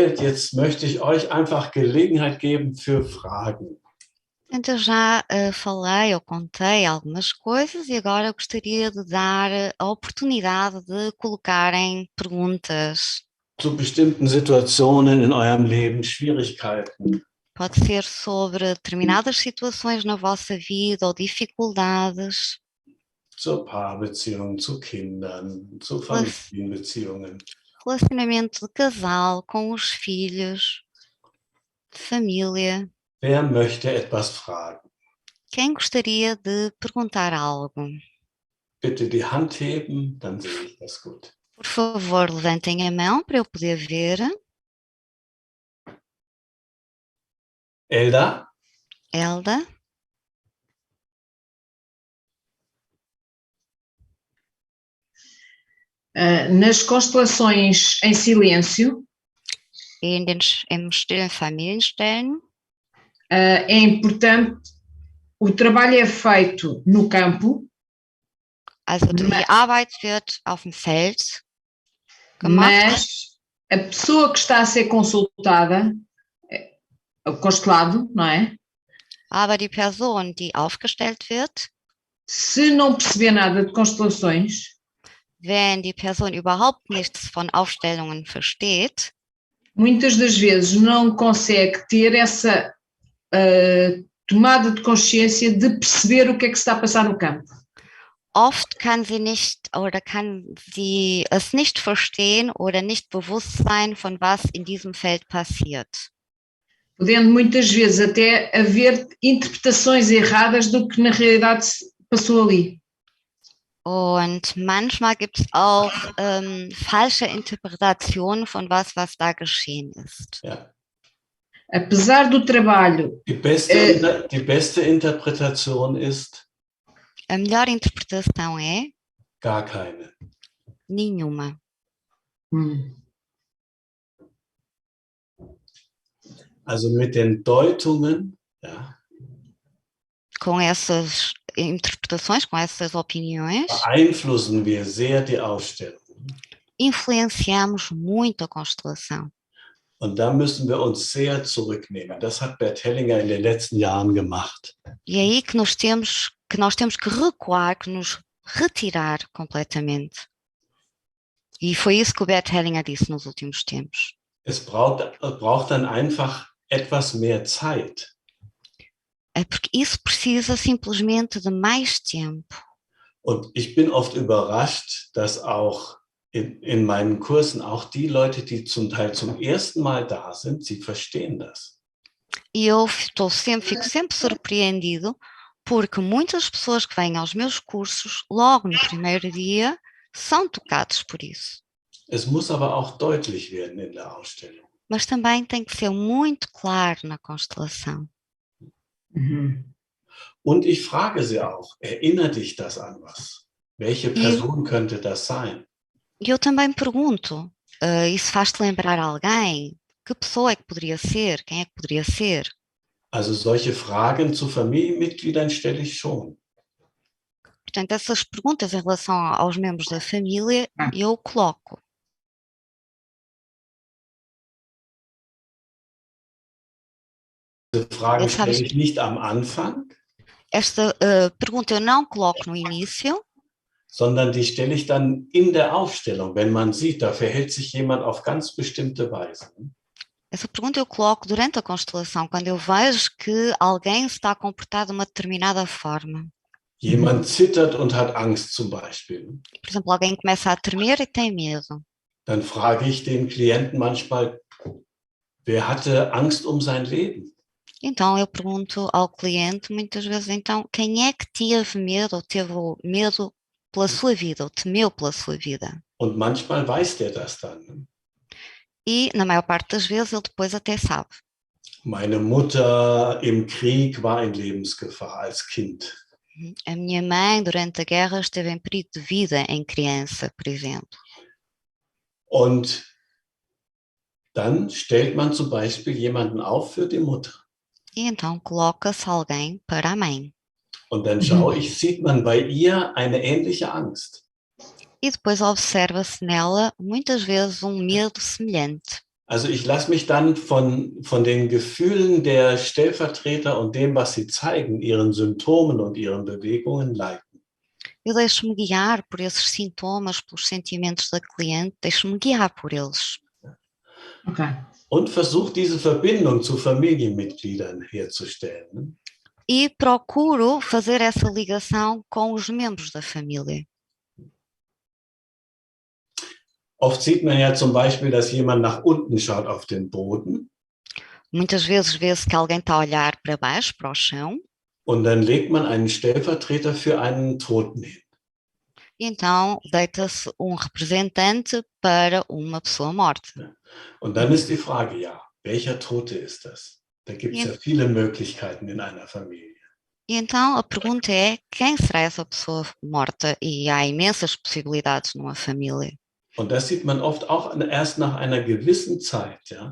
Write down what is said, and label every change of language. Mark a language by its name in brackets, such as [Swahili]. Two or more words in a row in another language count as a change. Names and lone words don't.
[German] Jetzt möchte ich euch einfach Gelegenheit geben für Fragen. [Portuguese] Então, eu já falei ou contei algumas coisas e agora gostaria de dar a oportunidade de colocarem perguntas. [German] Zu bestimmten Situationen in eurem Leben, Schwierigkeiten, [Portuguese] Pode ser sobre determinadas situações na vossa vida ou dificuldades, [German] zur Paarbeziehung, zu Kindern, zu [Portuguese] rela- [German] Familienbeziehungen. [Portuguese] relacionamento de casal, com os filhos, de família. [German] Wer möchte etwas fragen? [Portuguese] Quem gostaria de perguntar algo? [German] Bitte die Hand heben, dann sehe ich das gut. [Portuguese] Por favor, levantem a mão para eu poder ver. Elda? Elda, Nas constelações em silêncio, [German] im stillen Familienstellen. [Portuguese] é importante, o trabalho é feito no campo, [German] Also die Arbeit wird auf dem Feld gemacht, [Portuguese] mas a pessoa que está a ser consultada, o constelado, não é? [German] aber die Person, die aufgestellt wird, [Portuguese] Se não perceber nada de constelações, [German] wenn die Person überhaupt nichts von Aufstellungen versteht, [Portuguese] muitas das vezes não consegue ter essa tomada de consciência de perceber o que é que se está a passar no campo. [German] oft kann sie nicht oder kann sie es nicht verstehen oder nicht bewusst sein, von was in diesem Feld passiert. [Portuguese] Podendo muitas vezes até haver interpretações erradas do que na realidade se passou ali. [German] Und manchmal gibt es auch falsche Interpretationen von was da geschehen ist. Ja. [Portuguese] Apesar do trabalho, [German] Die beste Interpretation ist [Portuguese] A melhor interpretação é [German] gar keine. [Portuguese] nenhuma. [German] Also mit den Deutungen, ja, [Portuguese] Com essas interpretações, com essas opiniões, [German] beeinflussen wir sehr die Aufstellung. [Portuguese] influenciamos muito a constelação. [German] Und da müssen wir uns sehr zurücknehmen. Das hat Bert Hellinger in den letzten Jahren gemacht. [Portuguese] E é aí que nós temos que recuar, que nos retirar completamente. E foi isso que o Bert Hellinger disse nos últimos tempos. [German] Es braucht dann einfach etwas mehr Zeit. [Portuguese] É porque isso precisa simplesmente de mais tempo. [German] Und ich bin oft überrascht, dass auch in meinen Kursen auch die Leute, die zum Teil zum ersten Mal da sind, sie verstehen das. [Portuguese] E eu fico sempre surpreendido porque muitas pessoas que vêm aos meus cursos, logo no primeiro dia, são tocados por isso. [German] Es muss aber auch deutlich werden in der Ausstellung. [Portuguese] Mas também tem que ser muito claro na constelação. [German] Und ich frage sie auch, erinnert dich das an was? Welche Person könnte das sein? [Portuguese] E eu também pergunto, isso faz-te lembrar alguém? Que pessoa é que poderia ser? Quem é que poderia ser? [German] Also solche Fragen zu Familienmitgliedern stelle ich schon. [Portuguese] Portanto, essas perguntas em relação aos membros da família, eu coloco. [German] Diese Frage stelle ich nicht am Anfang. [Portuguese] Esta pergunta eu não coloco no início, [German] sondern die stelle ich dann in der Aufstellung, wenn man sieht, da verhält sich jemand auf ganz bestimmte Weise. [Portuguese] Essa pergunta eu coloco durante a constelação, quando eu vejo que alguém se está a comportar de uma determinada forma. [German] Jemand zittert und hat Angst zum Beispiel. [Portuguese] Por exemplo, alguém começa a tremer e tem medo. [German] Dann frage ich den Klienten manchmal, wer hatte Angst um sein Leben? [Portuguese] Então eu pergunto ao cliente muitas vezes, então, quem é que teve medo ou teve medo pela sua vida, ou temeu pela sua vida? [German] Und manchmal weiß der das dann. [Portuguese] E, na maior parte das vezes, ele depois até sabe. [German] Meine Mutter im Krieg war in Lebensgefahr als Kind. [Portuguese] A minha mãe, durante a guerra, esteve em perigo de vida em criança, por exemplo. [German] Und dann stellt man zum Beispiel jemanden auf für die Mutter. [Portuguese] E então coloca-se alguém para a mãe. [German] Und dann schaue ich, sieht man bei ihr eine ähnliche Angst. [Portuguese] E depois observa-se nela, muitas vezes, um medo semelhante. [German] Also ich lasse mich dann von den Gefühlen der Stellvertreter und dem, was sie zeigen, ihren Symptomen und ihren Bewegungen leiten. [Portuguese] Eu deixo-me guiar por esses sintomas, pelos sentimentos da cliente, deixo-me guiar por eles. Ok. [German] Und versuche diese Verbindung zu Familienmitgliedern herzustellen. [Portuguese] E procuro fazer essa ligação com os membros da família. [German] Oft sieht man ja zum Beispiel, dass jemand nach unten schaut auf den Boden. [Portuguese] Muitas vezes vê-se que alguém está a olhar para baixo, para o chão, [German] Und dann legt man einen Stellvertreter für einen Toten hin. [Portuguese] e então deita-se um representante para uma pessoa morta. [German] Und dann ist die Frage, ja, welcher Tote ist das? Da gibt es ja viele Möglichkeiten in einer Familie. [Portuguese] E então a pergunta é, quem será essa pessoa morta? E há imensas possibilidades numa família. [German] Und das sieht man oft auch erst nach einer gewissen Zeit, ja.